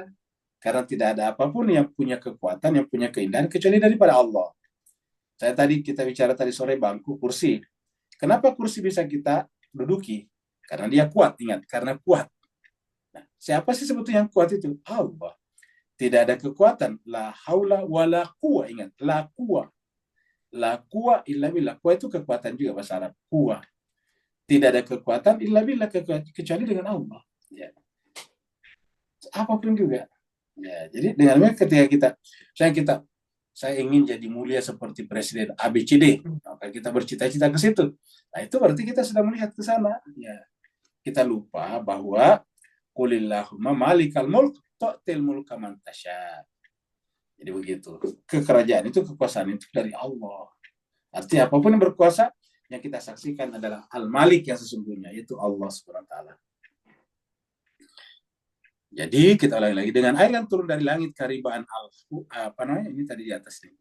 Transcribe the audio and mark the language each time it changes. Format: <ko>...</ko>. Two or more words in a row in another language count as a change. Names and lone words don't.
<id>Karena tidak ada apapun yang punya kekuatan, yang punya keindahan, kecuali daripada Allah. Kita bicara tadi sore bangku, kursi. Kenapa kursi bisa kita duduki? Karena dia kuat, ingat, karena kuat. Nah, siapa sih sebetulnya yang kuat itu? Allah. Tidak ada kekuatan.</id> <ar>لا حول ولا قوة, ingat, لا قوة. لا قوة إلا بالله.</ar> <id>Quwa itu kekuatan juga bahasa Arab. Quwa. Tidak ada kekuatan</id> <ar>إلا بالله,</ar> <id>kecuali dengan Allah. Ya. Apapun juga. Ya, jadi dengan ketika saya ingin jadi mulia seperti Presiden ABCD, maka kita bercita-cita ke situ. Nah, itu berarti kita sudah melihat ke sana. Ya. Kita lupa bahwa</id> <ar>قل اللهم مالك الملك تؤتي الملك من تشاء.</ar> <id>Jadi begitu. Kekerajaan itu, kekuasaan itu dari Allah. Artinya apapun yang berkuasa, yang kita saksikan adalah Al-Malik yang sesungguhnya, yaitu Allah</id> <ar>سبحانه وتعالى.</ar> <id>Jadi kita ulangi lagi, dengan air yang turun dari langit karibaan ini tadi di atas ini.</id>